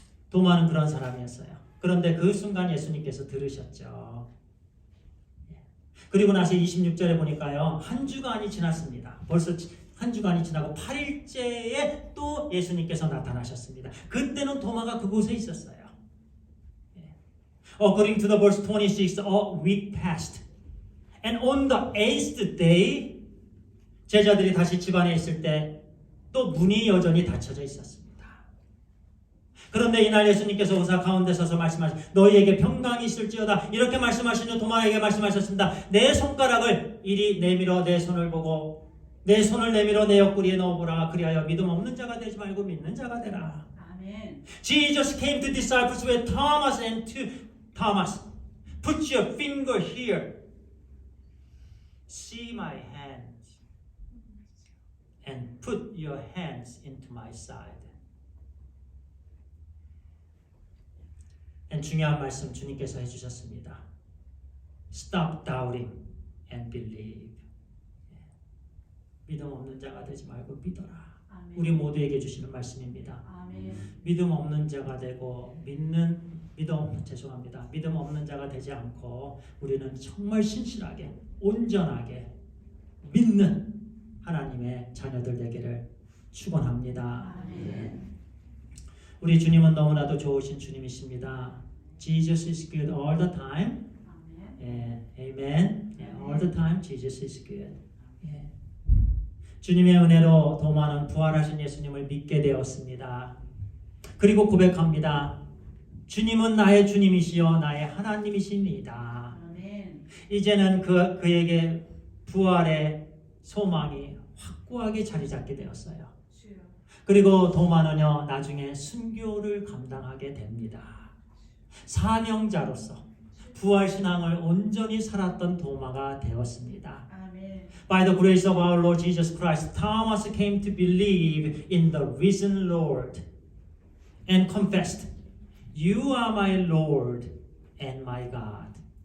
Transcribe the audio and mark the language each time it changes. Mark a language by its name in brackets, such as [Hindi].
[Korean] 도마는 그런 사람이었어요. 그런데 그 순간 예수님께서 들으셨죠. 그리고 나서 26절에 보니까요. 한 주간이 지났습니다. 벌써 한 주간이 지나고 8일째에 또 예수님께서 나타나셨습니다. 그때는 도마가 그곳에 있었어요. [English] According to the verse 26, a week passed. And on the 8th day, [Korean] 제자들이 다시 집안에 있을 때 또 문이 여전히 닫혀져 있었습니다. 그런데 이날 예수님께서 오사 가운데 서서 말씀하신 너희에게 평강이 있을지어다 이렇게 말씀하시는 도마에게 말씀하셨습니다. 내 손가락을 이리 내밀어 내 손을 보고 내 손을 내밀어 내 옆구리에 넣어보라. 그리하여 믿음 없는 자가 되지 말고 믿는 자가 되라. 아멘. [English] Jesus came to disciples with Thomas and to Thomas, put your finger here. See my hands. And put your hands into my side. [Korean] 중요한 말씀 주님께서 해주셨습니다. [English] Stop doubting and believe. [Korean] 믿음 없는 자가 되지 말고 믿어라. 아멘. 우리 모두에게 주시는 말씀입니다. 아멘. 믿음 없는 자가 되고 믿음 없는 자가 되지 않고 우리는 정말 신실하게 온전하게 믿는 하나님의 자녀들 되기를 축원합니다. 아멘. 우리 주님은 너무나도 좋으신 주님이십니다. [English] Jesus is good all the time. Amen. All the time Jesus is good. [Korean] 주님의 은혜로 도마는 부활하신 예수님을 믿게 되었습니다. 그리고 고백합니다. 주님은 나의 주님이시여 나의 하나님이십니다. 아멘. 이제는 그에게 부활의 소망이 확고하게 자리 잡게 되었어요. 주여. 그리고 도마는요 나중에 순교를 감당하게 됩니다. 사명자로서 부활신앙을 온전히 살았던 도마가 되었습니다. 아멘. [English] By the grace of our Lord Jesus Christ, Thomas came to believe in the risen Lord and confessed, You are my Lord and my God.